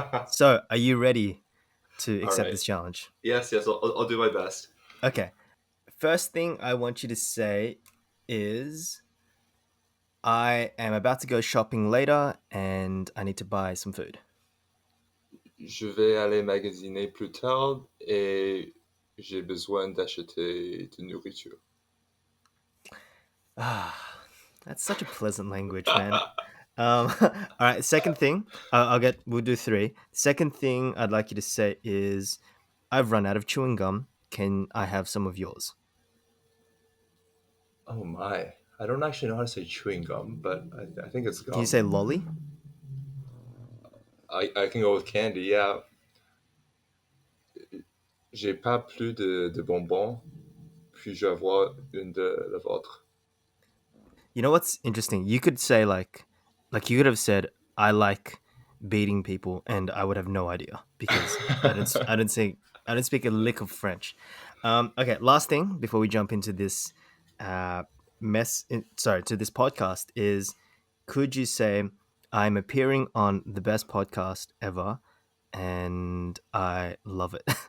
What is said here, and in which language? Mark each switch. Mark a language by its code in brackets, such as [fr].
[en] So, are you ready to All accept right. this challenge? Yes, I'll do my best. Okay. First thing I want you to say is I am about to go shopping later and I need to buy some food. [fr] Je vais aller magasiner plus tard et j'ai besoin d'acheter de nourriture. [en] Ah, that's such a pleasant language, man. All right. Second thing, we'll do three. Second thing I'd like you to say is I've run out of chewing gum. Can I have some of yours? Oh my! I don't actually know how to say chewing gum, but I think it's Can you say gum. lolly? I can go with candy. Yeah, [fr] j'ai pas plus de bonbons. Puis-je avoir une de la vôtre? [en] You know what's interesting? You could say you could have said I like beating people, and I would have no idea because I don't speak a lick of French. Okay, last thing before we jump into this to this podcast is, could you say I'm appearing on the best podcast ever, and I love it.